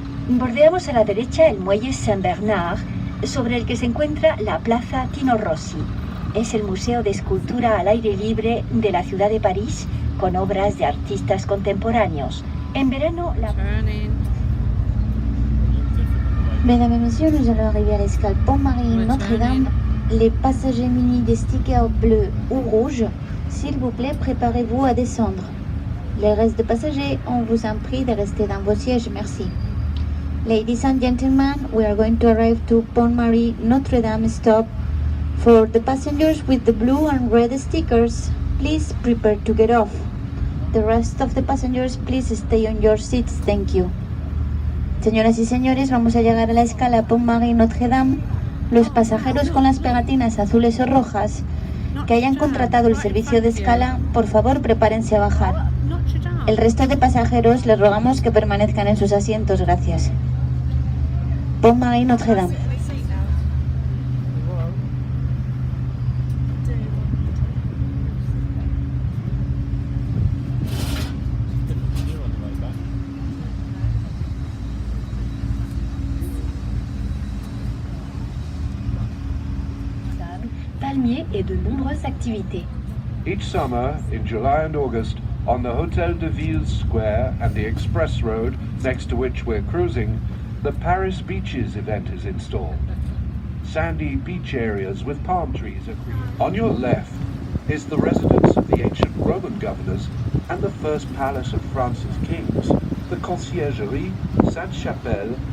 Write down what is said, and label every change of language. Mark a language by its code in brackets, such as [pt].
[es] Bordeamos a la derecha el muelle Saint-Bernard, sobre el que se encuentra la Plaza Tino Rossi. Es el museo de escultura al aire libre de la ciudad de París, con obras de artistas contemporáneos. En verano, la... [en] Turning. [fr] Mesdames et messieurs, nous allons arriver à l'escale Pont-Marie Notre-Dame. Les passagers munis des stickers bleus ou rouges, s'il vous plaît, préparez-vous à descendre. Les restes de passagers, on vous en prie de rester dans vos sièges, merci. [en] Ladies and gentlemen, we are going to arrive to Pont-Marie Notre-Dame stop. For the passengers with the blue and red stickers, please prepare to get off. The rest of the passengers, please stay on your seats, thank you. [es] Señoras y señores, vamos a llegar a la escala Pont-Marie Notre-Dame. Los pasajeros con las pegatinas azules o rojas que hayan contratado el servicio de escala, por favor prepárense a bajar. [fr] Notre Dame. [es] El resto de pasajeros les rogamos que permanezcan en sus asientos, gracias. [fr] Pont-Marie Notre-Dame. Palmiers et de nombreuses activités. [en] Each summer, in July and August, on the Hotel de Ville Square and the Express Road, next to which we're cruising, the Paris Beaches event is installed. Sandy beach areas with palm trees are created. On your left is the residence of the ancient Roman governors and the first palace of France's kings, the Conciergerie, Sainte-Chapelle,